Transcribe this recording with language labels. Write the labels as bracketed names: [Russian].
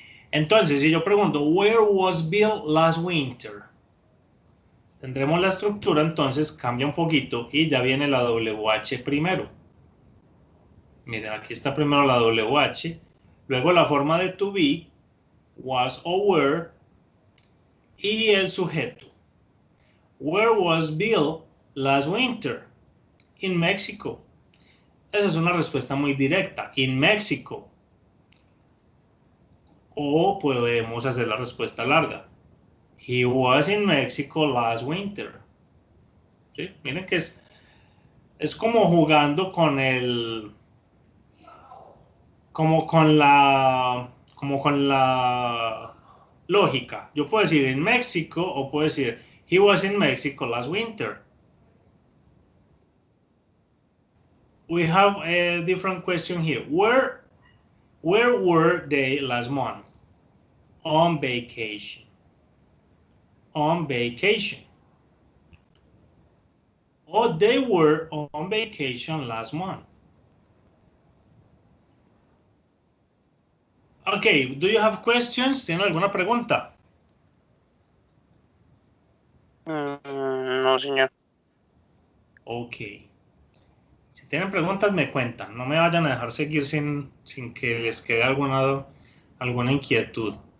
[Spanish] Entonces, si yo pregunto, [English] where was Bill last winter? [Spanish] Tendremos la estructura, entonces cambia un poquito y ya viene la WH primero. Miren, aquí está primero la WH, luego la forma de to be, was o were, y el sujeto. [English] Where was Bill last winter? In Mexico. [Spanish] Esa es una respuesta muy directa. [English] In Mexico. [Spanish] O podemos hacer la respuesta larga. [English] He was in Mexico last winter. [Spanish] ¿Sí? Miren que es como jugando con el... como con la lógica. Yo puedo decir [English] in Mexico [Spanish] o puedo decir [English] he was in Mexico last winter. We have a different question here. Where were they last month? On vacation. On vacation. Oh, they were on vacation last month. Okay, do you have questions? [Spanish] ¿Tienen alguna pregunta? No, señor. Ok. Si tienen preguntas, me cuentan. No me vayan a dejar seguir sin que les quede alguna inquietud.